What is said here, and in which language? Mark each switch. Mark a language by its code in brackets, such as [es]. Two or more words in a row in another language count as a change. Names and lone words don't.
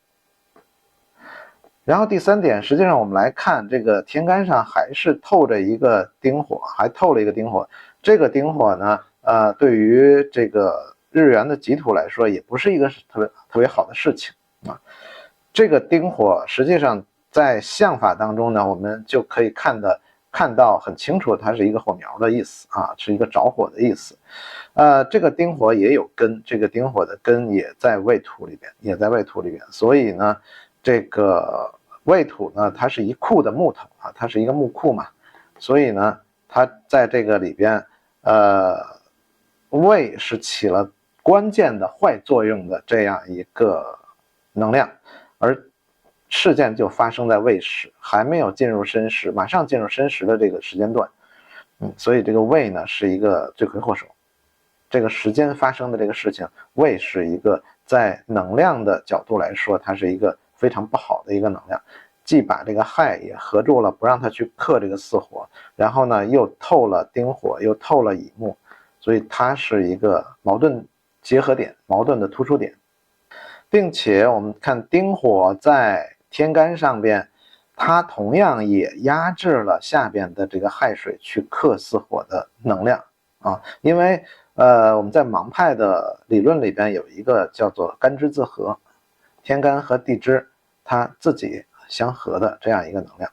[zh] 然後第三點，實際上我們來看這個天干上還是透着一個丁火，還透了一個丁火。這個丁火呢，對於這個日元的己土來說，也不是一個特別好的事情啊。這個丁火實際上在相法當中呢，我們就可以看得看到很清楚，它是一個火苗的意思啊，是一個着火的意思。這個丁火也有根，這個丁火的根也在未土裡邊，所以呢，這個未土呢，它是一庫的木頭啊，它是一個木庫嘛，所以呢，它在這個裡邊，未是起了關鍵的壞作用的這樣一個能量，而事件就發生在未時，還沒有進入申時，馬上進入申時的這個時間段，所以這個未呢是一個罪魁禍首。這個時間發生的這個事情，未是一個在能量的角度來說，它是一個非常不好的一個能量，既把這個亥也合住了，不讓它去克這個巳火，然後呢又透了丁火，又透了乙木，所以它是一個矛盾結合點，矛盾的突出点，並且我們看丁火在天干上邊，它同樣也壓制了下邊的這個亥水去克巳火的能量啊，因為我們在盲派的理論裡邊有一個叫做干支自合，天干和地支它自己相合的这樣一個能量。